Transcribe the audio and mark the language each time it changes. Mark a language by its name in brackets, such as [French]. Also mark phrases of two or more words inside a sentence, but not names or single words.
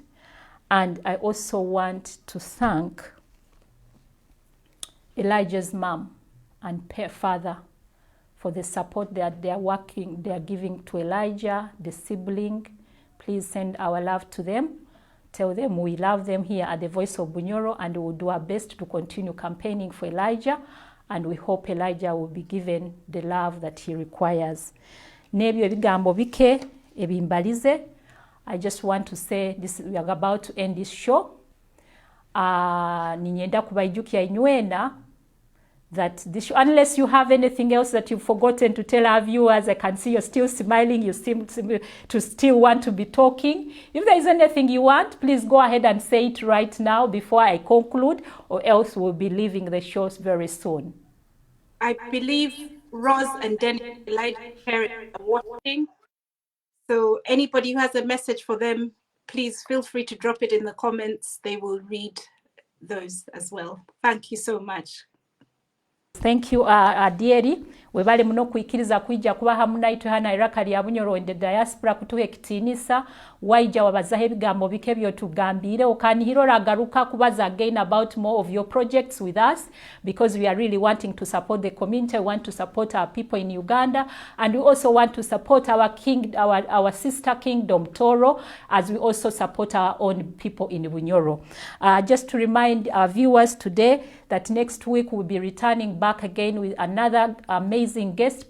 [English] And I also want to thank Elijah's mom and father for the support that they are giving to Elijah, the sibling. Please send our love to them. Tell them we love them here at the Voice of Bunyoro, and we will do our best to continue campaigning for Elijah, and we hope Elijah will be given the love that he requires. [Nyoro] Nebyo ebigambo bike ebimbalize. [English] I just want to say this: we are about to end this show. [Nyoro] Ninyenda kubaijukya inywena [English] that this, unless you have anything else that you've forgotten to tell our viewers, I can see you're still smiling, you seem to still want to be talking. If there is anything you want, please go ahead and say it right now before I conclude, or else we'll be leaving the shows very soon. I believe Rose and Dennis are watching. So anybody who has a message for them, please feel free to drop it in the comments. They will read those as well. Thank you so much. Thank you, [Nyoro] Adieri. Webale muno kuikiriza kuija kuba hamu naitwe hana Iraka lya Bunyoro [English] in the diaspora [Nyoro] kutuwe kitinisa waija wabazaho ebigambo bike byotugambire okanihirora agaruka kubaza [English] again about more of your projects with us, because we are really wanting to support the community. We want to support our people in Uganda, and we also want to support our sister kingdom Toro, as we also support our own people in Bunyoro. Just to remind our viewers today that next week we'll be returning back again with another amazing guest.